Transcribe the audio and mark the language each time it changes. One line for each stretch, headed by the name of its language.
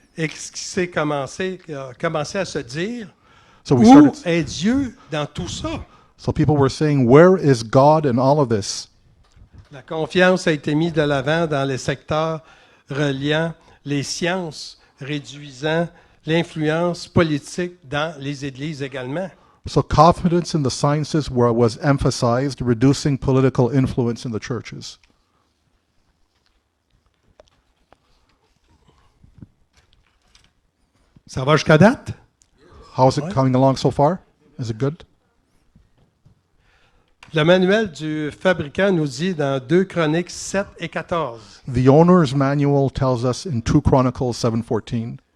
French: Et ce qui s'est commencé à se dire,
English: So
French: où est Dieu dans tout ça?
English: So people were saying, where is God in all of this?
French: La confiance a été mise de l'avant dans les secteurs reliant les sciences, réduisant l'influence politique dans les églises également.
English: So confidence in the sciences was emphasized, reducing political influence in the churches.
French: Ça va jusqu'à date?
English: How's it coming along so far? Is it good?
French: Le manuel du fabricant nous dit dans 2 Chroniques 7 et 14.
English: The owner's manual tells us in 2 Chronicles 7:14.